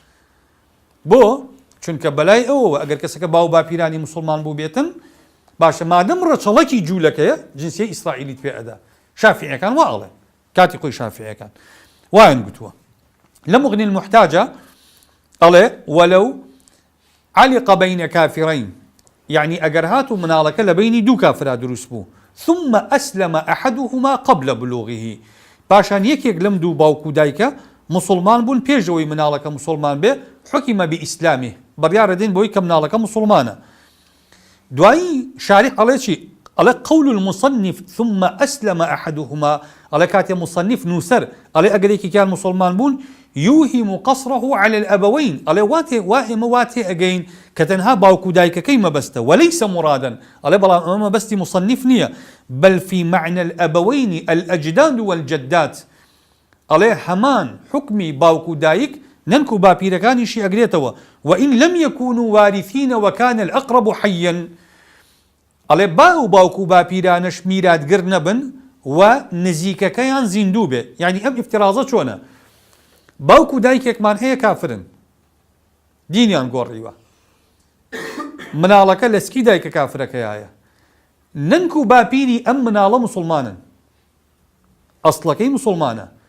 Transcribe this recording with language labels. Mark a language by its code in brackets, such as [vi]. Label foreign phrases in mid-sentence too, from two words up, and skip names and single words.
[ckb] بۆ چونکە بەلای ئەوەوە ئەگەر کەسەکە باو باپیرانی موسڵمان بوو بێتن باشە مادەم ڕەچەڵەکی جوولەکەیە جنسیە ئیسرائیلیت پێ ئەدا. شافعیەکان وا ئەڵێ کاتی خۆی شافعیەکان وایان گوتووە لە مغنی المحتاجە ئەڵێ [ar] وەلەو علق بين كافرين، يعني [ckb] ئەگەر هاتوو مناڵەکە لە بینی دوو کافرا دروست بوو [ar] ثم أسلم أحدهما قبل بلوغه، [ckb] پاشان یەکێک لەم دوو باوکو دایکە مسلمان بوون پێشەوەی مناڵەکە مسلمان بێ [ar] حکیمە بئیسلامه، [ckb] بڕیارە دێن بۆی کە مناڵەکە مسلمانە. دوایی شارح ئەڵێ چی؟ ئەڵێ [ar] قول المصنف ثم أسلم أحدهما، [ckb] ئەڵێ کاتێ مصنف نووسەر ئەڵێ ئەگەر یەکێکیان مسلمان بوون يوهم [ar] قصره على الأبوين، [ckb] ئەڵێ ئێمە واتێ ئەگەین کە تەنها باوکو دایکەکەی مەبەستە [ar] وليس مرادا، [ckb] ئەڵێ بەڵام ئەمە مەبەستی مصنف نییە [ar] بل في معنى الأبوين الأجداد والجدات، [ckb] ئەڵێ هەمان حکمی باوکو دایک ننکو باپیرەکانیشی ئەگرێتەوە [ar] وإن لم يكونوا وارثين وكان الأقرب حيا، [ckb] ئەڵێ باوکو باپیرانش میراتگر نەبن و نزیکەکەیان زیندوو بێ. یعنی ئەم ئیفترازە چۆنە؟ باوکو دایکێکمان هەیە کافرن دینیان گۆڕیوە مناڵەکە لە سکی دایکە کافرەکەیایە ننکو باپیری ئەم مناڵە مسلمانن ئەسڵەکەی مسلمانە.